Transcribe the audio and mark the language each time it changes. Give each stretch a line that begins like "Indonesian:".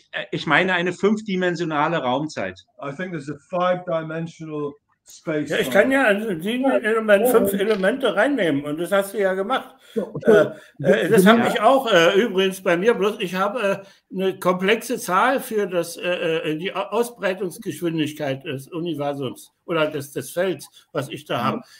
German: Ich meine eine fünfdimensionale Raumzeit.
English: I think there's a five-dimensional space.
German: Ja, ich kann ja ein Linienelement 5 Elemente reinnehmen und das hast du ja gemacht. Das habe ich auch übrigens bei mir, bloß ich habe eine komplexe Zahl für die Ausbreitungsgeschwindigkeit des Universums oder des Felds, was ich da habe.